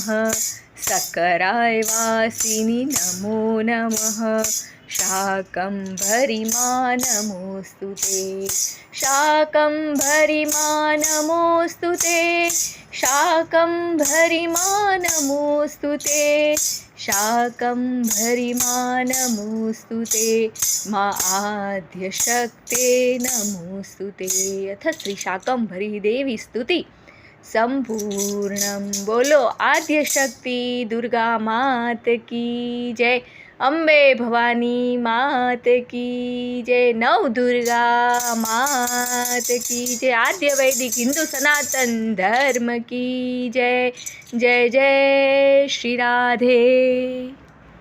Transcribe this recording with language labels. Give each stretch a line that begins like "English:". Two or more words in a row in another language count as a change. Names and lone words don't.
Sanskrit: सकराय वासिनी नमो नमः शाकम्भरी मा नमोऽस्तु ते शाकम्भरी मा नमोऽस्तु ते शाकम्भरी मा नमोऽस्तु ते शाकम्भरी मा नमोऽस्तु ते मा आद्यशक्ते नमोऽस्तु ते। अथ श्री शाकम्भरी देवी स्तुति संपूर्णं।
Hindi: बोलो आद्यशक्ति दुर्गा मात की जय, अम्बे भवानी मात की जय, नव दुर्गा मात की जय, आद्य वैदिक हिंदू सनातन धर्म की जय। जय जय श्री राधे।